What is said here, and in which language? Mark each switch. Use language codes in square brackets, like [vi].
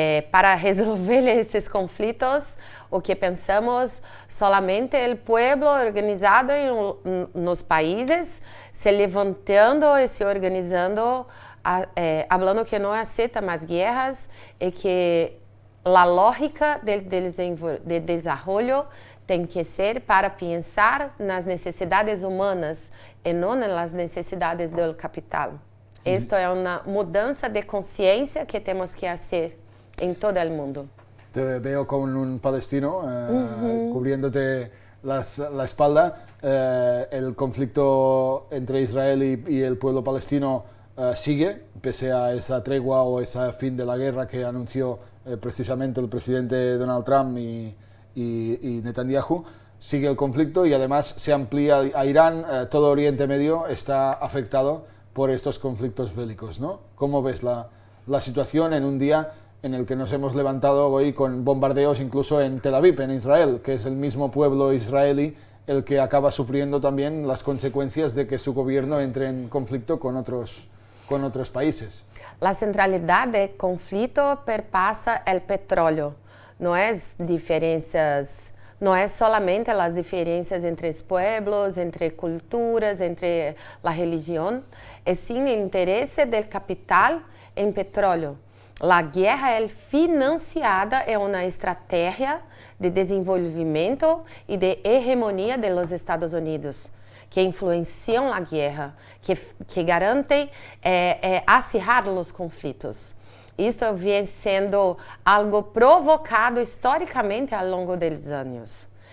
[pt] Para resolver esses conflitos, o que pensamos, solamente o povo organizado nos países, se levantando e se organizando, falando que não aceita mais guerras e que a lógica de desenvolvimento tem que ser para pensar nas necessidades humanas e não nas necessidades do capital. Isto é uma mudança de consciência que temos que fazer [es] en todo el mundo. Te veo con un palestino cubriéndote la espalda. El conflicto entre Israel y el pueblo palestino sigue, pese a esa tregua o ese fin de la guerra que anunció precisamente el presidente Donald Trump y Netanyahu. Sigue el conflicto y además se amplía a Irán. Todo Oriente Medio está afectado por estos conflictos bélicos, ¿no? ¿Cómo ves la situación en un día en el que nos hemos levantado hoy con bombardeos incluso en Tel Aviv, en Israel, que es el mismo pueblo israelí el que acaba sufriendo también las consecuencias de que su gobierno entre en conflicto con otros países? La centralidad del conflicto perpasa el petróleo. No es diferencias, no es solamente las diferencias entre pueblos, entre culturas, entre la religión, es sin el interés del capital en petróleo. La guerra [pt] é financiada em uma estratégia de desenvolvimento e de hegemonia dos Estados Unidos, que influenciam a guerra, que garantem acirrar os conflitos. Isso vem sendo algo provocado historicamente ao longo dos anos.